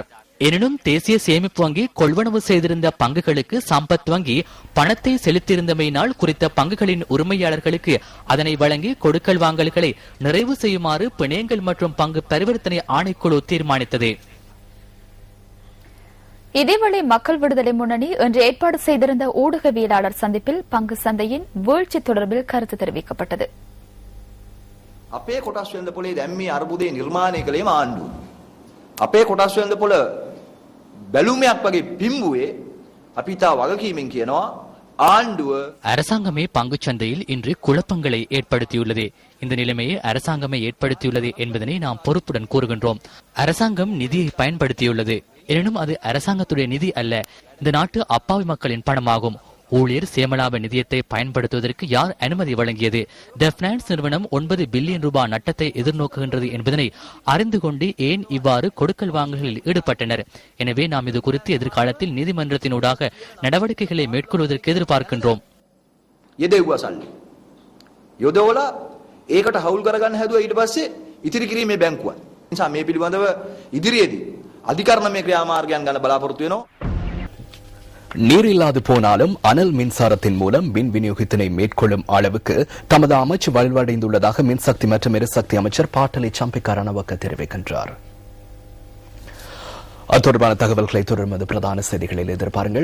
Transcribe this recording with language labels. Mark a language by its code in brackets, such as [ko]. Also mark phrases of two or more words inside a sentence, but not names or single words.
[ta] எனினும் தேசிய சேமிப்பு வங்கி கொள்வனவு செய்திருந்த பங்குகளுக்கு சம்பத் வங்கி பணத்தை செலுத்தியிருந்தமையினால் குறித்த பங்குகளின் உரிமையாளர்களுக்கு அதனை வழங்கி கொடுக்கல் வாங்கல்களை நிறைவு செய்யுமாறு பிணையங்கள் மற்றும் பங்கு பரிவர்த்தனை ஆணைக்குழு தீர்மானித்தது. இதேவேளை மக்கள் விடுதலை முன்னணி இன்று ஏற்பாடு செய்திருந்த ஊடகவியலாளர் சந்திப்பில் பங்கு சந்தையின் வீழ்ச்சி தொடர்பில் கருத்து தெரிவிக்கப்பட்டது. [si] අපේ කොටස් වෙළඳ පොලේ දැන් මේ අර්බුදේ නිර්මාණය කළේම ආණ්ඩුව. අපේ කොටස් වෙළඳ පොළ බැලුමක් වගේ පිම්බුවේ අපි තා වගකීමෙන් කියනවා ආණ්ඩුව. [ta] அரசாங்கமே பங்குச்சந்தையில் இன்று குழப்பங்களை ஏற்படுத்தியுள்ளது. இந்த நிலைமையை அரசாங்கமே ஏற்படுத்தியுள்ளது என்பதனை நாம் பொறுப்புடன் கூறுகின்றோம். அரசாங்கம் நிதியை பயன்படுத்தியுள்ளது. எனினும் அது அரசாங்கத்துடைய நிதி அல்ல, இந்த நாட்டு அப்பாவி மக்களின் பணமாகும். ஊழியர் சேமலாப நிதியத்தை பயன்படுத்துவதற்கு யார் அனுமதி வழங்கியது? த பினான்ஸ் நிறுவனம் 9 பில்லியன் ரூபாய் நட்டத்தை எதிர்நோக்குகின்றது என்பதனை அறிந்து கொண்டு ஏன் இவ்வாறு கொடுக்கல் வாங்கல்களில் ஈடுபட்டனர்? எனவே நாம் இது குறித்து எதிர்காலத்தில் நீதிமன்றத்தினூடாக நடவடிக்கைகளை மேற்கொள்வதற்கு எதிர்பார்க்கின்றோம். [si] යොදවලා ඒකට හවුල් කරගන්න හැදුවා. ඊට පස්සේ ඉතිරි කිරීමේ බැංකුව. නිසා මේ පිළිබඳව ඉදිරියේදී අධිකරණමය ක්‍රියාමාර්ගයන් ගන්න බලාපොරොත්තු වෙනවා. [ta] நீர் இல்லாது போனாலும் அனல் மின்சாரத்தின் மூலம் மின் விநியோகத்தினை மேற்கொள்ளும் அளவுக்கு தமது அமைச்சு வலுவடைந்துள்ளதாக மின்சக்தி மற்றும் எரிசக்தி அமைச்சர் பாட்டலி சம்பிக்க ரணவக்க தெரிவிக்கின்றார். தொடர்பான தகவல்களை தொடர்ந்து பிரதான செய்திகளில் எதிர்பாருங்கள்.